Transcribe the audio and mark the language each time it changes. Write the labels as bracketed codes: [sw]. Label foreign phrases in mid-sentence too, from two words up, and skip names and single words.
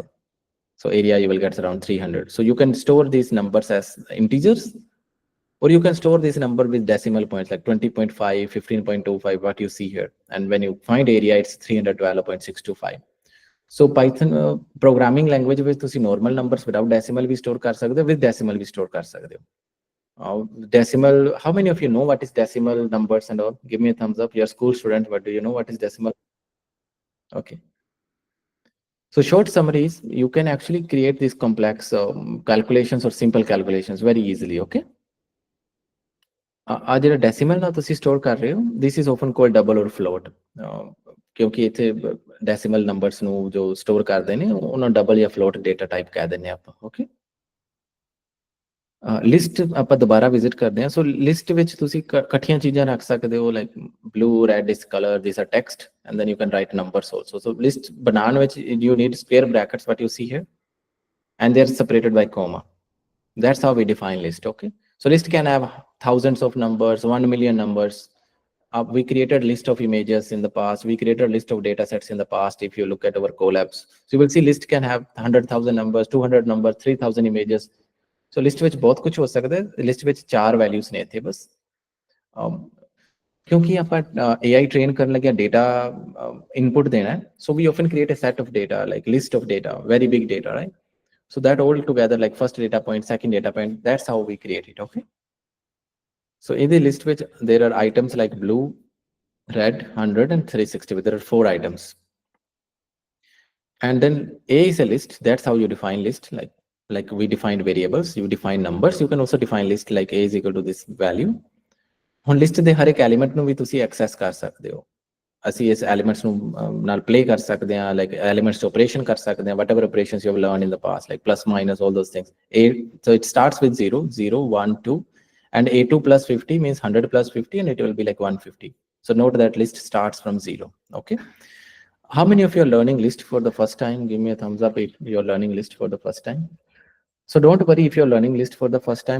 [en] So area you will get around 300. So you can store these numbers as integers, Or you can store this number with decimal points like 20.5, 15.25, what you see here. And when you find area, it's 312.625. So Python programming language with ਤੁਸੀਂ normal numbers without decimal [pa] ਵੀ store ਕਰ ਸਕਦੇ ਹੋ, [en] with decimal [pa] ਵੀ store ਕਰ ਸਕਦੇ ਹੋ. [en] Decimal, how many of you know what is decimal numbers and all? Give me a thumbs up. You're a school student, but do you know what is decimal? Okay. So short summaries, you can actually create these complex calculations or simple calculations very easily, okay? [pa] ਆ ਜਿਹੜਾ ਡੈਸੀਮਲ ਨਾਲ ਤੁਸੀਂ ਸਟੋਰ ਕਰ ਰਹੇ ਹੋ, [en] this is often called double or float, [pa] ਕਿਉਂਕਿ ਇੱਥੇ [en] decimal numbers [pa] ਨੂੰ ਜੋ ਸਟੋਰ ਕਰਦੇ ਨੇ ਉਹਨਾਂ ਡਬਲ ਜਾਂ [en] float data type [pa] ਕਹਿ ਦਿੰਦੇ ਆਪਾਂ, ਓਕੇ? ਲਿਸਟ ਆਪਾਂ ਦੁਬਾਰਾ ਵਿਜ਼ਿਟ ਕਰਦੇ ਹਾਂ। ਸੋ ਲਿਸਟ ਵਿੱਚ ਤੁਸੀਂ ਇਕੱਠੀਆਂ ਚੀਜ਼ਾਂ ਰੱਖ ਸਕਦੇ ਹੋ, [en] like blue, red is colour, this are text, and then you can write numbers also. [pa] ਸੋ ਲਿਸਟ ਬਣਾਉਣ ਵਿੱਚ [en] you need square brackets, what you see here, and they are separated by comma. That's how we define list, okay? So list can have thousands of numbers, 1 million numbers. We created list of images in the past. We created list of data sets in the past. If you look at our collabs, so you will see list can have 100,000 numbers, 200 numbers, 3,000 images. So list [pa] ਵਿੱਚ ਬਹੁਤ ਕੁਝ ਹੋ ਸਕਦਾ ਹੈ। ਲਿਸਟ ਵਿੱਚ 4 ਵੈਲਿਊਜ਼ ਨੇ ਇੱਥੇ ਬਸ, ਕਿਉਂਕਿ ਆਪਾਂ AI ਟ੍ਰੇਨ ਕਰਨ ਲੱਗਿਆ [en] data input [pa] ਦੇਣਾ ਹੈ। [en] So we often create a set of data, like list of data, very big data, right? So that all together, like first data point, second data point, that's how we create it, okay? So in the list which there are items like blue, red, 100 and 360, there are 4 items. And then A is a list, that's how you define list, like we defined variables, you define numbers, you can also define list like A is equal to this value. [pa] ਹੁਣ ਲਿਸਟ ਦੇ ਹਰ ਇੱਕ ਐਲੀਮੈਂਟ ਨੂੰ ਵੀ ਤੁਸੀਂ ਐਕਸੈਸ ਕਰ ਸਕਦੇ ਹੋ। ਅਸੀਂ ਇਸ ਐਲੀਮੈਂਟਸ ਨੂੰ ਨਾਲ ਪਲੇ ਕਰ ਸਕਦੇ ਹਾਂ, [en] like elements operation [pa] ਕਰ ਸਕਦੇ ਹਾਂ, [en] whatever operations you have learned in the past, like plus, minus, all those things. So it starts with 0, 0, 1, 2, and A2 plus 50 means 100 plus 50, and it will be like 150. So note that list starts from 0, okay? How many of you are learning list for the first time? Give me a thumbs up if you're learning list for the first time. So don't worry if you're learning list for the first time.